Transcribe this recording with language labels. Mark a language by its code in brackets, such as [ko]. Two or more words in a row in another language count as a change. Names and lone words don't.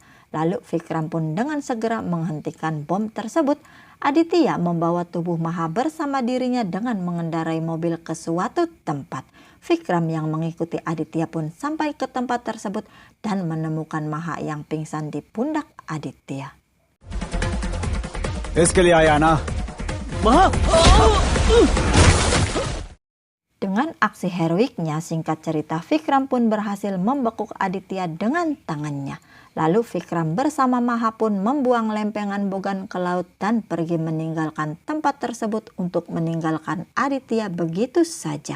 [id] Lalu Vikram pun dengan segera menghentikan bom tersebut. Aditya membawa tubuh Maha bersama dirinya dengan mengendarai mobil ke suatu tempat. Vikram yang mengikuti Aditya pun sampai ke tempat tersebut dan menemukan Maha yang pingsan di pundak Aditya. [hi] इसके लिए आया ना? [id] Dengan aksi heroiknya, singkat cerita Vikram pun berhasil membekuk Aditya dengan tangannya. Lalu Vikram bersama Maha pun membuang lempengan Bogan ke laut dan pergi meninggalkan tempat tersebut untuk meninggalkan Aditya begitu saja.